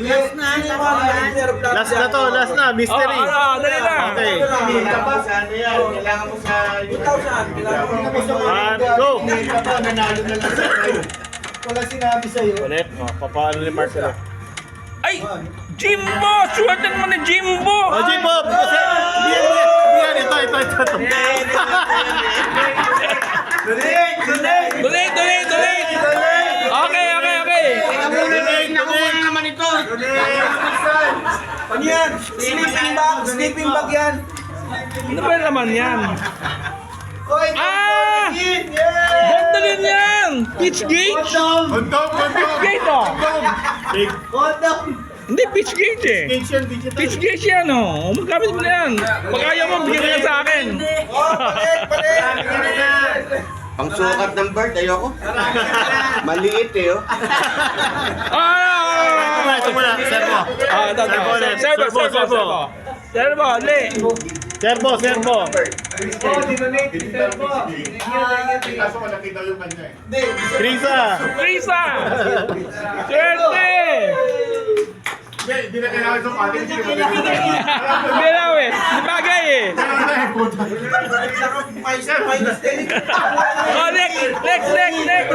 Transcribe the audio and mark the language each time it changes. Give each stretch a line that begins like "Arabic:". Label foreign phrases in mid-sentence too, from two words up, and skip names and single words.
Filipino: Last na, mystery. Dali na. Okay. Kailangan mo sa ano yan? Kailangan mo sa... 1, go. Nanalo na lang sa'yo. Wala sinabi sa'yo. Ulit. Oh, papaano ni Marcelo. Ay! Jimbo! Suwatan mo na Jimbo! Oh, Jimbo! Hindi yan. Ito. Tuloy! Okay. Nakuha naman ito. Ano yan?
English: Sleeping bag
Filipino: yan. Ano ba naman yan? Oy, Ah! Yeah! Ganda din yan!
English: Pitch gauge?
Filipino: Condom.
English: Pitch gauge oh!
Filipino: Big Condom! Hindi,
English: pitch gauge
Filipino: eh!
English: Asian digital. Pitch gauge
Filipino: yan oh! Magamit mo na yan! Pag ayaw mo, bigyan ka yan sa akin! Oh, palit! Pang sukat ng bird, ayoko. Maliit eh, oh. Ito muna, servo. Servo, li! Servo. Oh, dinonate. Servo. Kaso malaki daw yung kanya eh. Hindi. Trisa. Prisa! Swerte! Hindi na kailangan sa patin. Hindi na eh! Di bagay eh! Oh, next!